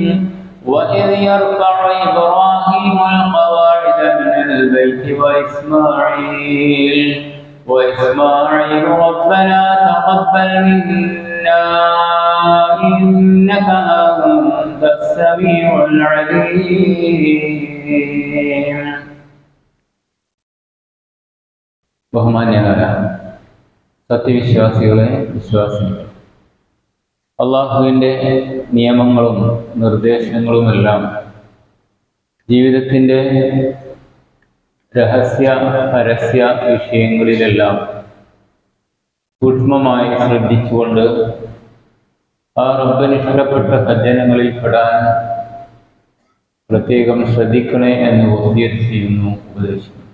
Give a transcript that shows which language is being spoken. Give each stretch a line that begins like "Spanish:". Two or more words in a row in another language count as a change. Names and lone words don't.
Arabic: وإذ يرفع إبراهيم القواعد من البيت وإسماعيل ربنا تقبل منا إنك أنت السميع العليم.
Malayalam: ബഹുമാന്യരായ സത്യവിശ്വാസികളെ, വിശ്വാസികളെ, അള്ളാഹുവിൻ്റെ നിയമങ്ങളും നിർദ്ദേശങ്ങളുമെല്ലാം ജീവിതത്തിൻ്റെ രഹസ്യ പരസ്യ വിഷയങ്ങളിലെല്ലാം സൂക്ഷ്മമായി ശ്രദ്ധിച്ചുകൊണ്ട് ആ റബ്ബിന് ഇഷ്ടപ്പെട്ട സജ്ജനങ്ങളിൽ പെടാൻ പ്രത്യേകം ശ്രദ്ധിക്കണേ എന്ന് വസിയത്ത് ചെയ്യുന്നു, ഉപദേശിക്കുന്നു.